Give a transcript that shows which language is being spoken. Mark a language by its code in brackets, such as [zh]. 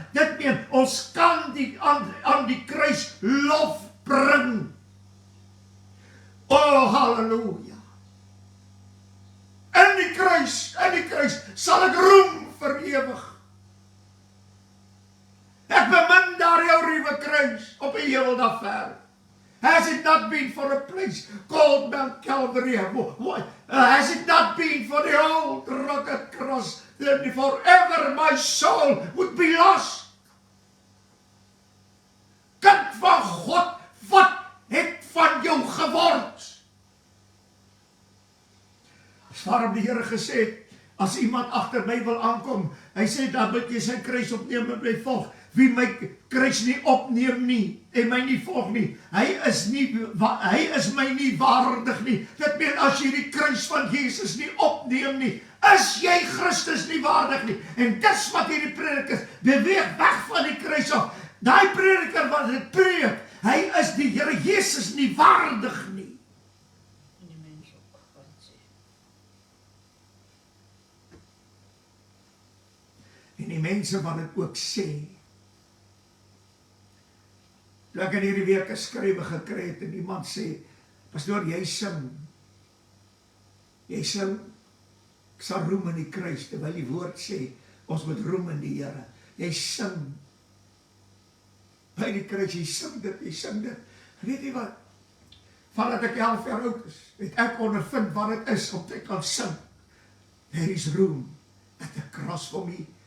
[af] Dit meen, ons kan aan die kruis lof bring. Oh, halleluja. In die kruis sal ek roem vir ewig. Ek bemin daar jou ruwe kruis op die hemel daar ver. [en] Has it not been for a place called Mount Calvary? Has it not been for the old rugged cross, then forever my soul would be lost? [af] Kind van God, wat het van jou geword? Dis waarom die Here gesê het, as iemand agter my wil aankom, hy sê, dan moet jy sy kruis opneem en my volg. Wie my kruis nie opneem nie, en my nie volg nie, hy is my nie waardig nie. Dit meen, as jy die kruis van Jesus nie opneem nie, is jy Christus nie waardig nie. En dis wat hierdie prediker beweeg weg van die kruis af. Daai prediker wat dit preek, hy is die Here Jesus nie waardig nie. En die mens ook wat sê. En die mense wat dit ook sê. Toe ek in hierdie week 'n skrywe gekry het en iemand sê, pastoor, jy sing, ek sal roem in die kruis, terwyl die woord sê, ons moet roem in die Here. Jy sing, by die kruis, jy sing dit. Weet jy wat? Vandat ek 11 jaar oud is, het ek ondervind wat het is om te kan sing. [en] There is room at the cross for me.